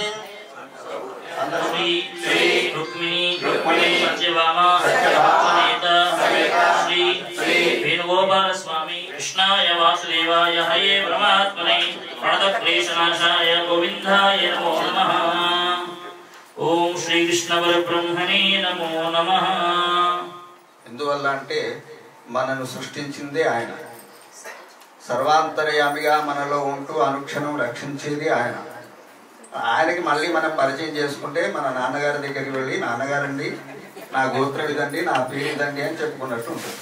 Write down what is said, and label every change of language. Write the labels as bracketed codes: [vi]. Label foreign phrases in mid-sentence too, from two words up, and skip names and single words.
[sa] श्री रुक्मिणी सत्यभामा समेत श्री वेणुगोपाल स्वामी कृष्णाय वासुदेवाय हये परमात्मने प्रणतक्लेशनाशाय गोविन्दाय नमो नमः। ओम श्री कृष्ण परब्रह्मणे नमो नमः। [te] ఎందువల్ల అంటే మనను సృష్టించిందే ఆయన, సర్వాంతర్యామిగా మనలో ఉంటూ అనుక్షణం రక్షించేది ఆయన. ఆయనకి మళ్ళీ మనం పరిచయం చేసుకుంటే మన నాన్నగారి దగ్గరికి వెళ్ళి నాన్నగారండి నా గోత్రం ఇదండి నా పేరు ఇదండి అని చెప్పుకున్నట్టు ఉంటుంది.